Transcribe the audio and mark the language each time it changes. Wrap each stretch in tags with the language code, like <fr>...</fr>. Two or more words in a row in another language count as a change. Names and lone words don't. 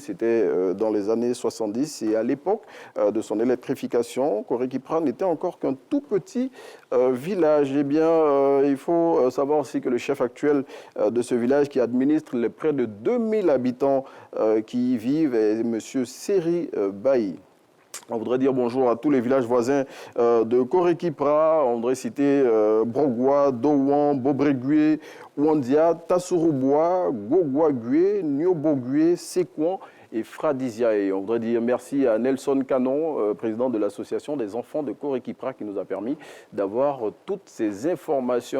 <fr>C'était dans les années 70 et à l'époque de son électrification, Koré-Kipra n'était encore qu'un tout petit village. Eh bien, il faut savoir aussi que le chef actuel de ce village qui administre les près de 2000 habitants qui y vivent est M. Seri Bailly. On voudrait dire bonjour à tous les villages voisins de Koré-Kipra. On voudrait citer Brogwa, Douan, Bobregué, Ouandia, Tassouroubois, Gogouagué, Niobogué, Sekouan et Fradisia. Et on voudrait dire merci à Nelson Canon, président de l'association des enfants de Koré-Kipra, qui nous a permis d'avoir toutes ces informations.</fr>